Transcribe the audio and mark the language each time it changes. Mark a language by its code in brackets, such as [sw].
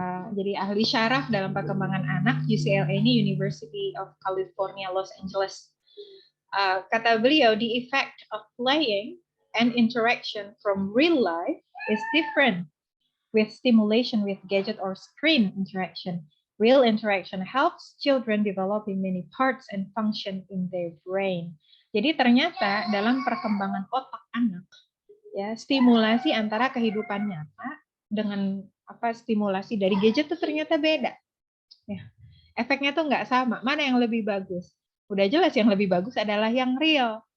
[id] Jadi ahli syaraf dalam perkembangan anak. UCLA ini University of California, Los Angeles. Kata beliau, [en] the effect of playing and interaction from real life is different with stimulation with gadget or screen interaction. Real interaction helps children developing many parts and function in their brain. [id] Jadi ternyata dalam perkembangan otak anak, ya stimulasi antara kehidupan nyata dengan stimulasi dari gadget itu ternyata beda. Ya, efeknya tuh nggak sama. Mana yang lebih bagus? Udah jelas yang lebih bagus adalah yang real.